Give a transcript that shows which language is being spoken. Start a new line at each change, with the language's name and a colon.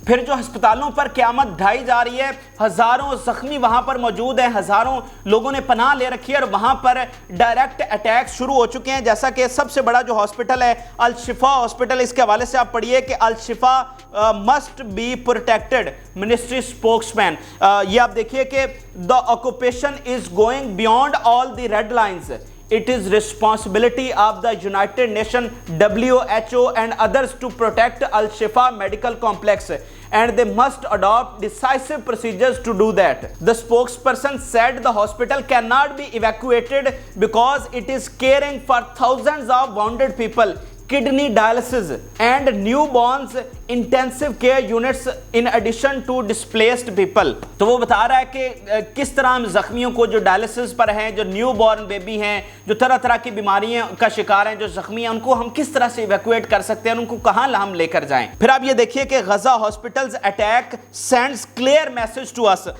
Urdu: پھر جو ہسپتالوں پر قیامت ڈھائی جا رہی ہے، ہزاروں زخمی وہاں پر موجود ہیں، ہزاروں لوگوں نے پناہ لے رکھی ہے اور وہاں پر ڈائریکٹ اٹیک شروع ہو چکے ہیں. جیسا کہ سب سے بڑا جو ہاسپٹل ہے الشفا ہاسپٹل، اس کے حوالے سے آپ پڑھیے کہ Alshifa
English: Must be protected, ministry spokesman.
Urdu: یہ آپ دیکھیے کہ
English: the occupation is going beyond all the red lines. It is responsibility of the United Nations, WHO and others to protect Al-Shifa medical complex, and they must adopt decisive procedures to do that. The spokesperson said the hospital cannot be evacuated because it is caring for thousands of wounded people, kidney dialysis and newborns intensive care units in addition to displaced people.
Urdu: تو وہ بتا رہا ہے کہ کس طرح ہم زخمیوں کو جو ڈائلسس پر ہیں، جو نیو بورن بیبی ہیں، جو طرح طرح کی بیماریوں کا شکار ہیں، جو زخمی ہیں، ان کو ہم کس طرح سے ایویکویٹ کر سکتے ہیں، ان کو کہاں ہم لے کر جائیں. پھر آپ یہ دیکھیے کہ
English: Gaza hospitals attack sends clear message to us.